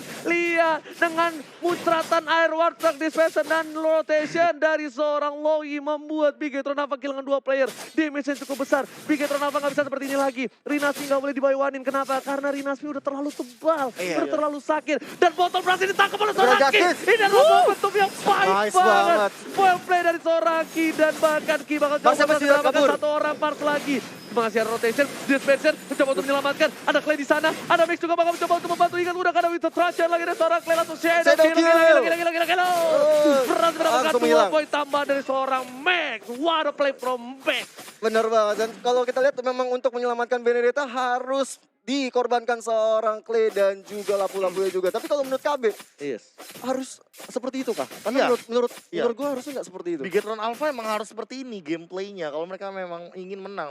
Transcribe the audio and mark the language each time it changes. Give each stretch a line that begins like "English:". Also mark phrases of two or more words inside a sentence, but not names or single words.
Indonesian: Lihat dengan muncratan air warteg dispenser dan rotation dari seorang Loi membuat Bigetron Alpha kehilangan dua player. Damage yang cukup besar. Bigetron Alpha nggak bisa seperti ini lagi. Rina Asmi nggak boleh dibayuanin. Kenapa? Karena Rina Asmi udah terlalu tebal, udah terlalu sakit dan Botol berhasil ditangkap oleh seorang Ki. Justice. Ini adalah momentum yang baik Nice banget. banget.
English: Well play
Indonesian: dari seorang Ki dan bahkan Ki bakal coba Masih untuk mendapatkan kabur. satu orang part lagi. Masih ada rotation, dispenser mencoba untuk menyelamatkan. Ada Clay di sana, ada Max juga bakal mencoba untuk membantu. Ingat udah ada Winter Thrasher lagi dari seorang Clay langsung shadow Shadow kill. kill. Berhasil mendapatkan Langsung 2 hilang. poin tambah dari seorang Max.
English: What a play from Max.
Indonesian: Benar banget, dan kalau kita lihat memang untuk menyelamatkan Benedetta harus dikorbankan seorang Clay dan juga lapu-lapunya juga. Tapi kalau menurut KB, Yes. harus seperti itu kah? Karena Iya. menurut Iya. gue harusnya nggak seperti itu. Bigetron Alpha emang harus seperti ini gameplaynya kalau mereka memang ingin menang.